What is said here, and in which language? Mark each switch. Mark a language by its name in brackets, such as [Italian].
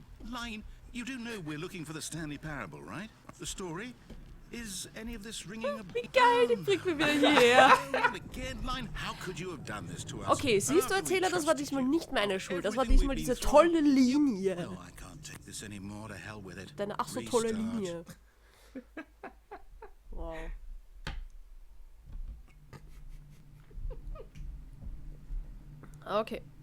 [English] Line, you do know we're looking for the Stanley Parable, right? The story? Is any of this ringing a [German] Wie geil, die bringt mir wieder hierher. [English] Again, Line, how could you have done this to us? [German] Okay, siehst du, Erzähler, das war diesmal nicht meine Schuld. Das war diesmal diese tolle Linie. [English] No, I can't take this anymore. To hell with it. [German] Deine ach so tolle [English] Restart. [German] Linie. Wow. Okay.